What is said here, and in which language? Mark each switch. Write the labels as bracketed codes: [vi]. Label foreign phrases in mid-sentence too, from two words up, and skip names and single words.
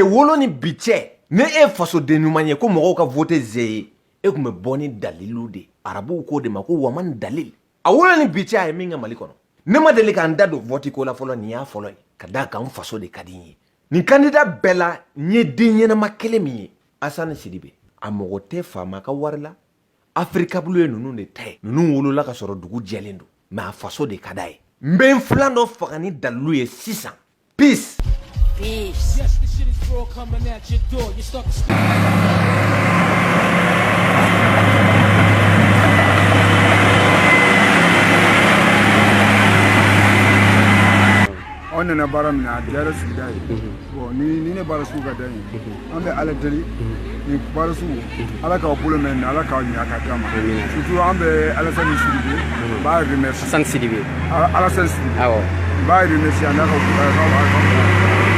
[bm] wolo ni bi cɛ ne e fasoden ɲuman ye ko mɔgɔw ka vote ze ye e tun bɛ bɔ ni dalilu de arabuw ko de ma ko waman dalil a wolo ni bi cɛ a ye min kɛ Mali kɔnɔ ne ma deli k'an da don vote ko la fɔlɔ nin y'a fɔlɔ ye ka d'a kan n faso de ka di n ye nin candidat bɛɛ la n ye den ɲɛnama kelen min ye Asani Sidibe a mɔgɔ tɛ faama ka wari la Afrika bulu ye ninnu de ta ye ninnu wolola ka sɔrɔ dugu jɛlen don mais a faso de ka d'a ye n bɛ n filan dɔ faga ni dalilu ye sisan peace. [en] Yes, the shit is raw coming at your door. You stuck [bm] on nana baara min na a diyara sigida ye bon ni ne baara sugu ka d'an ye an bɛ Ala deli ni baara sugu Ala k'aw bolo mɛn Ala k'aw ɲɛ ka d'an ma surtout an bɛ Alassane Sidibe n b'a remercier Alassane Sidibe Alassane Sidibe awɔ n b'a remercier n'a ka